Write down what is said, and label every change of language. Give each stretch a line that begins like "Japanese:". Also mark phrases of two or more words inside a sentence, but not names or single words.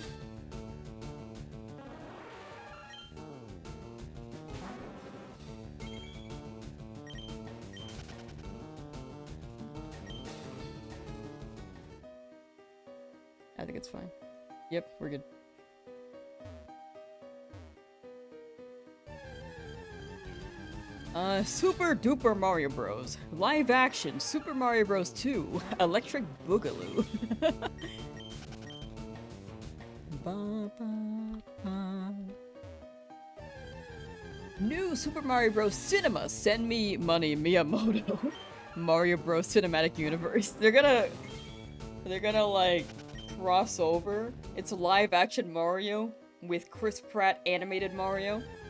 English: I think it's fine. Yep, we're good. Super Duper Mario Bros. Live action Super Mario Bros. 2 Electric Boogaloo. Ba, ba, ba. New Super Mario Bros. Cinema. Send me money, Miyamoto. Mario Bros. Cinematic Universe. They're gonna like cross over. It's a live action Mario with Chris Pratt animated Mario.